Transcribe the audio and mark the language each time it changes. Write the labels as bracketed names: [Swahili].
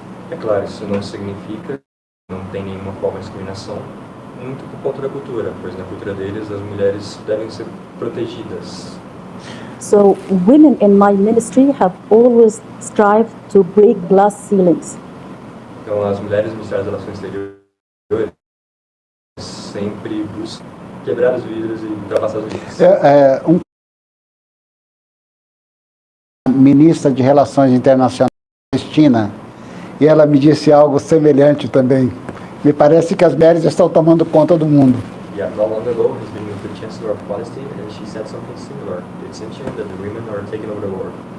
[Portuguese] É claro, isso não significa não tem nenhuma forma de discriminação, muito por conta da cultura, pois na cultura deles as mulheres devem ser protegidas. [English] So women in my ministry have always strived to break glass ceilings. [Portuguese] Então as mulheres do Ministério das Relações Exteriores sempre buscam quebrar os vidros e ultrapassar os limites. Ministra de Relações Internacionais, Cristina, e ela me disse algo semelhante também. Me parece que as mulheres estão tomando conta do mundo. [English] Yeah, not long ago, he's been with the Chancellor of Palestine, and she said something similar. It seems that the women are taking over the world.